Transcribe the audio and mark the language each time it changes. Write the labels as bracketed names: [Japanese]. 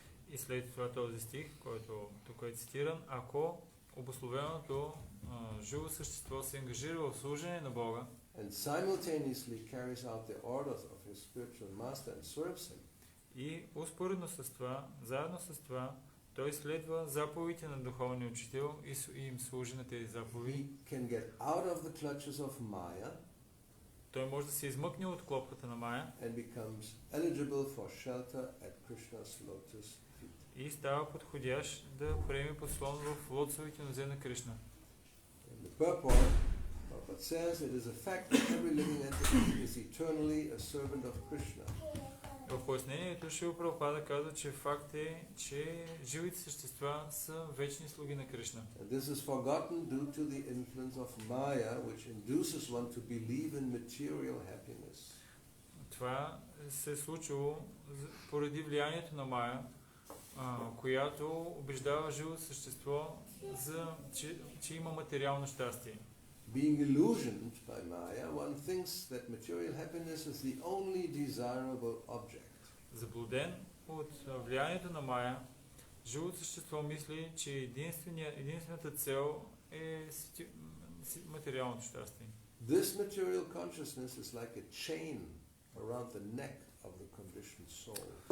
[Bulgarian] И след това този стих, който тук е цитиран, ако обусловеното живо същество се ангажира в служение на Бога [English] And simultaneously carries out the orders of his spiritual master and serves him. [Bulgarian] И успоредно с това, заедно с това, той следва заповедите на духовния учител и им служи на тези заповеди. [English] He can get out of the clutches of Maya. [Bulgarian] Той може да се измъкне от клопката на Мая [English] And becomes eligible for shelter at Krishna's lotus feet. [Bulgarian] и става подходящ да приеме подслон в лотосовите нозе на Кришна. [English] In the purport, Prabhupada says it is a fact that every living entity is eternally a servant of Krishna. [Bulgarian] В пояснението Шрила Прабхупада казва, че факт е, че живите същества са вечни слуги на Кришна. [English] And this is forgotten due to the influence of Maya, which induces one to believe in material happiness. [Bulgarian] Това се е случило поради влиянието на Мая, която убеждава живото същество, че има материално щастие. [English] Being illusioned by Maya, one thinks that material happiness is the only desirable object. [Bulgarian] Заблуден от влиянието на Мая, живото същество мисли, че единствената цел е материалното щастие. [English] This material consciousness is like a chain around the neck of the conditioned soul.